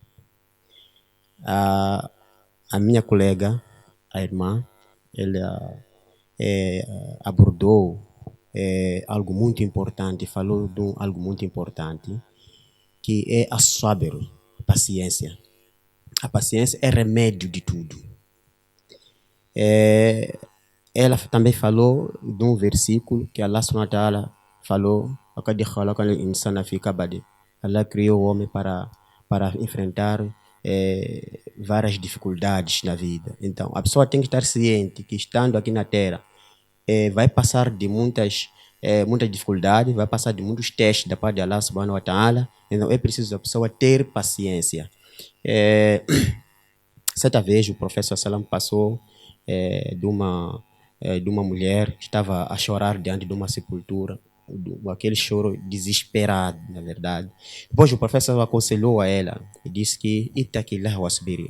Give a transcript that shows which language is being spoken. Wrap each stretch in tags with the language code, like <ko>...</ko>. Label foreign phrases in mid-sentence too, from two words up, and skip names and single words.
<pt>A minha colega, a irmã, ela abordou algo muito importante, falou de algo muito importante, que é a sabr, paciência. A paciência é remédio de tudo. Ela também falou de um versículo que Allah</pt> <ar>سبحانه وتعالى</ar> <pt>falou: Allah criou o homem para enfrentar várias dificuldades na vida. Então, a pessoa tem que estar ciente que estando aqui na Terra vai passar de muitas dificuldades, vai passar de muitos testes da parte de Allah</pt> <ar>سبحانه وتعالى.</ar> <pt>Então, é preciso a pessoa ter paciência. Certa vez o professor Salam passou de uma mulher que estava a chorar diante de uma sepultura, aquele choro desesperado, na verdade. Depois o professor aconselhou a ela e disse que</pt> <ar>اتقي الله واصبري.</ar>